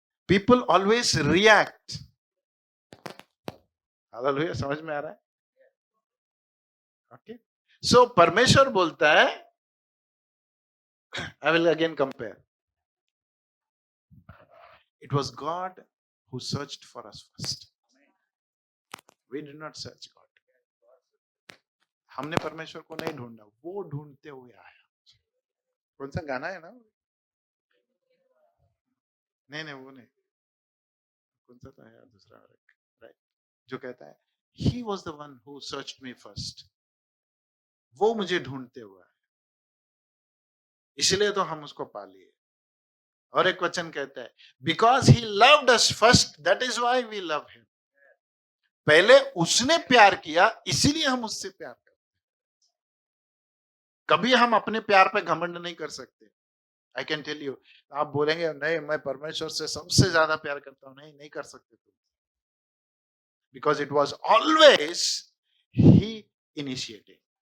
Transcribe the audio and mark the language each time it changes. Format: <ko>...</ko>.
<en>People always react.</en> <hi>Hallelujah. समझ में आ रहा है? ओके. सो परमेश्वर बोलता है,</hi> <en>I will again compare. It was God who searched for us first. We did not search God.</en> <hi>हमने परमेश्वर को नहीं ढूंढा, वो ढूंढते हुए आया. कौन सा गाना है ना? नहीं वो नहीं. कौन सा तो है दूसरा, राइट, जो कहता है</hi> <en>He was the one who searched me first.</en> <hi>वो मुझे ढूंढते हुए आया. इसलिए तो हम उसको पा लिए. और एक वचन कहता है</hi> <en>Because he loved us first, that is why we love him.</en> <hi>पहले उसने प्यार किया, इसीलिए हम उससे प्यार करते हैं. कभी हम अपने प्यार पे घमंड नहीं कर सकते.</hi> <en>I can tell you.</en> <hi>आप बोलेंगे नहीं मैं परमेश्वर से सबसे ज्यादा प्यार करता हूं. नहीं कर सकते तुम.</hi> <en>Because it was always he initiating.</en>